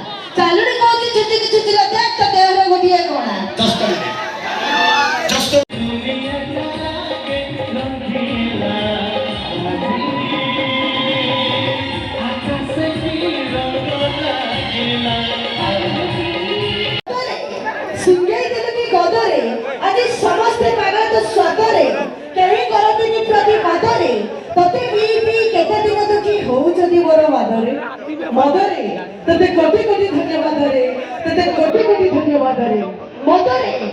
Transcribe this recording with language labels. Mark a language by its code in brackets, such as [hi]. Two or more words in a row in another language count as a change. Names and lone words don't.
[or] ଚାଲୁଣି କହୁଛି ଛୁଟିକି ଛୁଟିରେ ଦେਖ ତ ଦେହରେ ଗୋଟିଏ କଣା। [en] Just a minute. Just a [or] ସିଙ୍ଗେଇ ଦେଲୁକି ଗଦରେ ଆଜି ସମସ୍ତେ ପାଗଳ ତ ସ୍ୱାଦରେ କେହି କରନ୍ତିନି ପ୍ରତିବାଦରେ ତତେ ପିଇ ପିଇ କେତେ ଦିନ ଦୁଃଖୀ ହଉଛନ୍ତି ମୋର ମଦରେ ମଦରେ ତତେ କୋଟି କୋଟି ଧନ୍ୟବାଦରେ ତତେ କୋଟି କୋଟି ଧନ୍ୟବାଦରେ ମଦରେ।